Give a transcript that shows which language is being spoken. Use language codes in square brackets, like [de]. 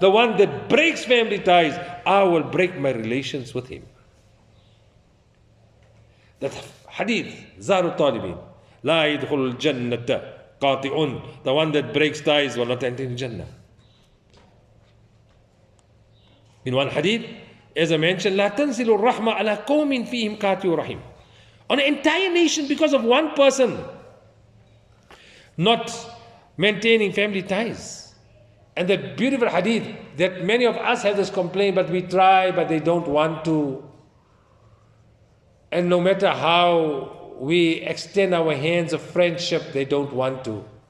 [en] The one that breaks family ties, I will break my relations with him. That hadith, [ar] Zaru Talibin. لَا يَدْخُلُ الْجَنَّةَ قَاطِعٌ. [en] The one that breaks ties will not enter the Jannah. In one hadith, as I mentioned, [ar] لا تنزل الرحمة على قوم فيهم قاطع رحم. [en] On an entire nation because of one person not maintaining family ties. And that beautiful hadith that many of us have this complaint, but we try, but they don't want to. And no matter how we extend our hands of friendship, they don't want to.